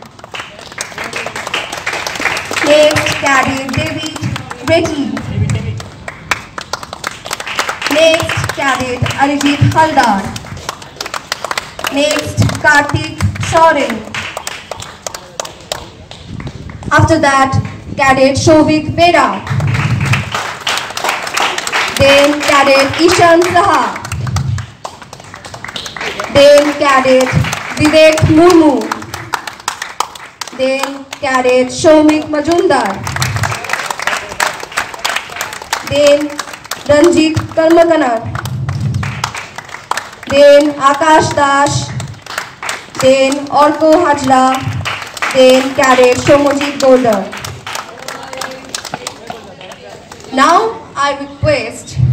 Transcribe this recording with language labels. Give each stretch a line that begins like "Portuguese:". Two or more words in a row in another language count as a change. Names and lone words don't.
English: Next, Cadet David Reddy. Next, Cadet Arijit Haldar. Next, Kartik Soren. After that, Cadet Shovik Bera. Then Cadet Ishan Saha. Then Cadet Vivek Murmu. Then Cadet Shomik Majumdar. Then Ranjit Karmakanar. Then Akash Dash. Then Orko Hajla. Then Cadet Shomojit Golder. Now I request